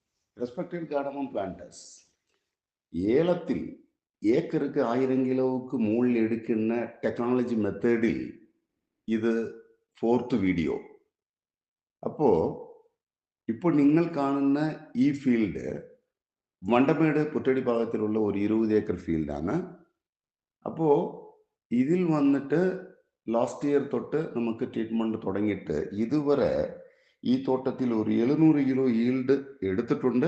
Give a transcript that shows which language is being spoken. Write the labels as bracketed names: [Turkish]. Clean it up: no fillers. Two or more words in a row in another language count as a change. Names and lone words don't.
[English] Respected cardamom planters, [Tamil] ஏலத்தில் ஏக்கருக்கு 1000 கிலோவுக்கு மூள் எடுக்கின்ற [English] technology method [Tamil] ഇത് [English] fourth video. [Malayalam] അപ്പോൾ ഇപ്പോൾ നിങ്ങൾ കാണുന്ന ഈ ഫീൽഡ് വണ്ടമേട് പുറ്റടി ഭാഗത്തിലുള്ള ഒരു 20 ഏക്കർ ഫീൽഡാണ്. അപ്പോൾ ഇതിൽ വന്നിട്ട് [English] last year [Malayalam] തൊട്ട് നമുക്ക് ട്രീറ്റ്മെൻറ്റ് തുടങ്ങിയിട്ട് ഇതുവരെ ഈ തോട്ടത്തിൽ ഒരു 700 കിലോ ഈൽഡ് എടുത്തിട്ടുണ്ട്.